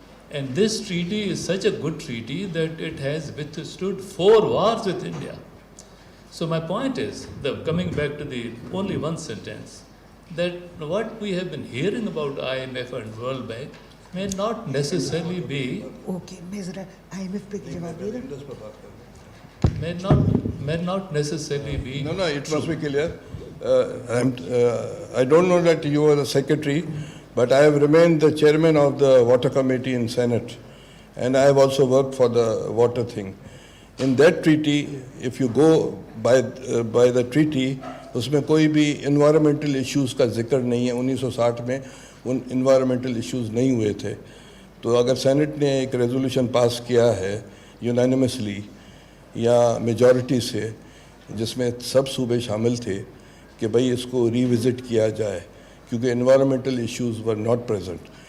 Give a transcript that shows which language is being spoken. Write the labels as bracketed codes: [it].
[en] And this treaty is such a good treaty that it has withstood 4 wars with India. So my point is, coming back to the only one sentence, that what we have been hearing about IMF and World Bank may not necessarily be [hi] Okay, मैं जरा IMF पे जवाब दे [en] may not necessarily be. No, it must be clear. I don't know that you are a secretary, but I have remained the chairman of the water committee in Senate, and I have also worked for the water thing. In that treaty, if you go by the treaty, [hi] उसमें कोई भी environmental issues का जिक्र नहीं है. 1960 में उन environmental issues नहीं हुए थे. तो अगर सेनेट ने एक रेजोल्यूशन पास किया है यूनानिमसली या मेजॉरिटी से, जिसमें सब सूबे शामिल थे कि भाई इसको रिविज़िट किया जाए क्योंकि environmental issues [en] Were not present.